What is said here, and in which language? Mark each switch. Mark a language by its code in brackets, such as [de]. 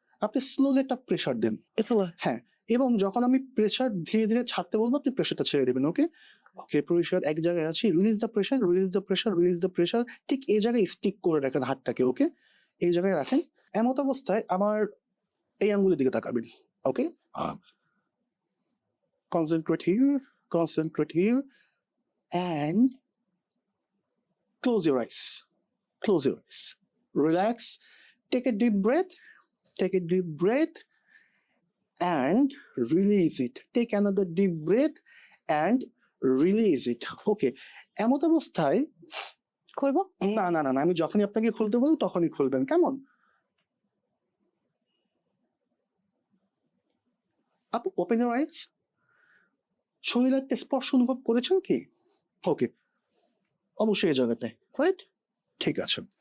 [bn] আপনি স্লোলি একটা প্রেসার দেন। হ্যাঁ, এবং যখন আমি প্রেসার ধীরে ধীরে ছাড়তে বলবো আপনি প্রেসারটা ছেড়ে দেবেন। ওকে? ওকে, প্রেসার এক জায়গায় আছে। [en] Release the pressure. [bn] ঠিক এই জায়গায় স্টিক করে রাখেন হাতটাকে। ওকে? এই জায়গায় রাখেন। এমত অবস্থায় আমার এই আঙ্গুলের দিকে তাকাবেন। ওকে? [en] Concentrate here. concentrate here, and close your eyes. Close your eyes. Relax. Take a deep breath. Take a deep breath and release it. Take another deep breath and release it. [bn] Okay. এমত অবস্থায় করবো? না না না না, আমি যখনই আপনাকে খুলতে বলবো তখনই খুলবেন, কেমন? আপু [en] Open your eyes. [bn] শরীরে একটা স্পর্শ অনুভব করেছেন কি? ওকে, অবশ্যই এই জায়গাতে রাইট, ঠিক আছে।